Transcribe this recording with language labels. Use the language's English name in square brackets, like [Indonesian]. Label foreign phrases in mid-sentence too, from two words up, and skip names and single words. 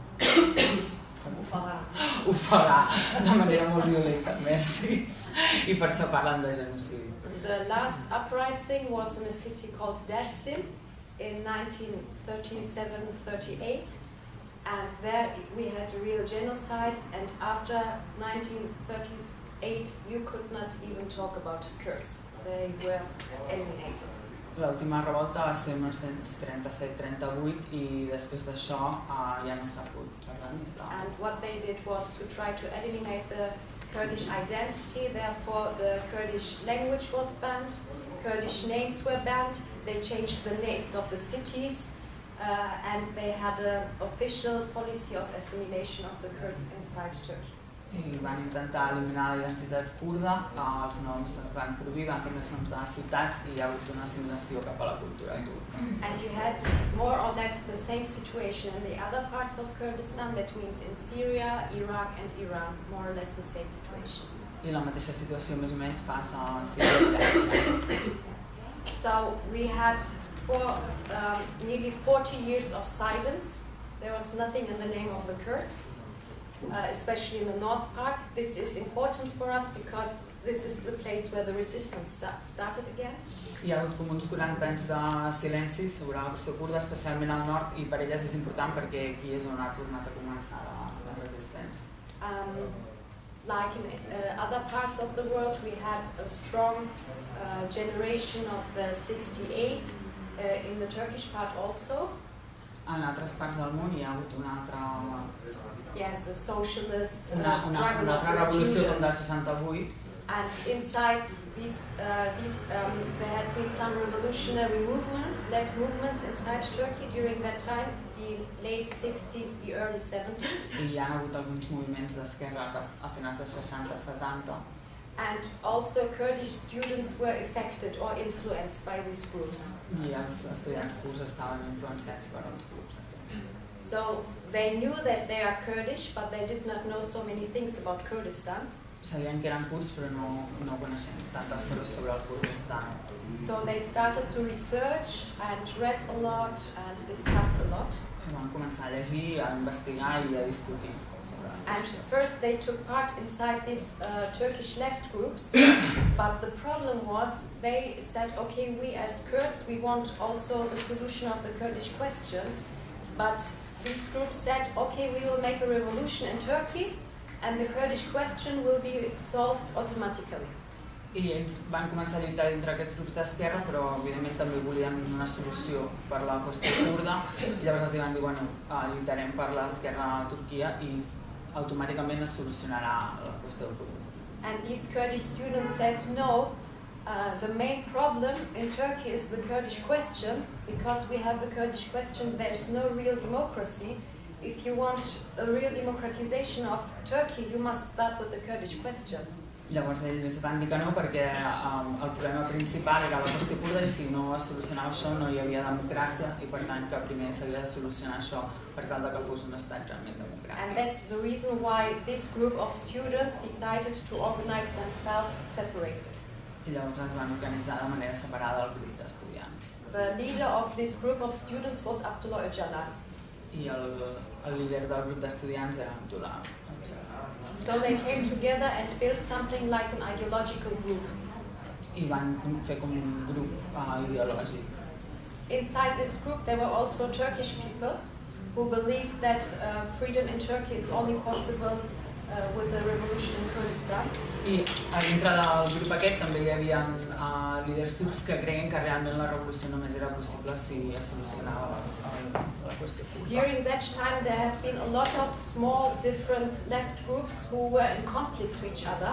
[Catalan] ofegar de manera molt violenta, merci. I per això parlen de genocidi. [English] The last uprising was in a city called Dersim in 1937-38, and there we had a real genocide, and after 1938 you could not even talk about Kurds. They were eliminated. [Catalan] L'última revolta va ser en 1937-38 i després d'això ja no s'ha pogut parlar més. [English] And what they did was to try to eliminate the Kurdish identity, therefore the Kurdish language was banned, Kurdish names were banned, they changed the names of the cities, and they had an official policy of assimilation of the Kurds inside Turkey. [Catalan] I van intentar eliminar la identitat kurda, els noms van prohibir, van canviar els noms de les ciutats i hi ha hagut una assimilació cap a la cultura turca. [English] And you had more or less the same situation in the other parts of Kurdistan, that means in Syria, Iraq and Iran, more or less the same situation. [Catalan] I la mateixa situació més o menys passa a Síria i Iraq. [English] So we had nearly 40 years of silence. There was nothing in the name of the Kurds. Especially in the north part. This is important for us because this is the place where the resistance started again. [Catalan] Hi ha hagut com uns 40 anys de silenci sobre la qüestió kurda, especialment al nord, i per elles és important perquè aquí és on ha tornat a començar la resistència. [English] Like in other parts of the world, we had a strong generation of 68 in the Turkish part also. [Catalan] En altres parts del món hi ha hagut una altra... [English] Yes, the socialist struggle [Catalan] una [English] of [Catalan] altra [English] the [Catalan] revolució [English] students. [Catalan] del 68. [English] And inside these there had been some revolutionary movements, left movements inside Turkey during that time, the late 60s, the early 70s. [Catalan] I hi ha hagut alguns moviments d'esquerra a finals dels 60-70. [English] And also Kurdish students were affected or influenced by these groups. [Catalan] I els estudiants kurds estaven influenciats per els grups. [English] So they knew that they are Kurdish, but they did not know so many things about Kurdistan. [Catalan] Sabien que eren kurds, però no coneixen tantes coses sobre el Kurdistan. [English] So they started to research and read a lot and discussed a lot. [Catalan] Van començar a llegir, a investigar i a discutir. [English] And first they took part inside these Turkish left groups, but the problem was they said, okay, we as Kurds, we want also the solution of the Kurdish question, but these groups said, okay, we will make a revolution in Turkey and the Kurdish question will be solved automatically. [Catalan] I ells van començar a lluitar dintre aquests grups d'esquerra, però evidentment també volien una solució per la qüestió kurda, i llavors els van dir, bueno, lluitarem per l'esquerra a Turquia i automàticament es solucionarà la qüestió del Kurdistan. [English] And these Kurdish students said, no, the main problem in Turkey is the Kurdish question, because we have a Kurdish question, there's no real democracy. If you want a real democratization of Turkey, you must start with the Kurdish question. [Catalan] Llavors ells van dir que no perquè el problema principal era la qüestió kurda i si no es solucionava això no hi havia democràcia i per tant que primer s'havia de solucionar això per tal que fos un estat realment democràtic. [English] And that's the reason why this group of students decided to organize themselves separated. [Catalan] I llavors es van organitzar de manera separada el grup d'estudiants. [English] The leader of this group of students was Abdullah Öcalan. [Catalan] I el líder del grup d'estudiants era Abdullah. [English] So they came together and built something like an ideological group. [Catalan] I van fer com un grup ideològic. [English] Inside this group there were also Turkish people who believed that freedom in Turkey is only possible with the revolution in Kurdistan. [Catalan] I dintre del grup aquest també hi havia líders turcs que creien que realment la revolució només era possible si es solucionava la qüestió kurda. [English] During that time there have been a lot of small different left groups who were in conflict to each other.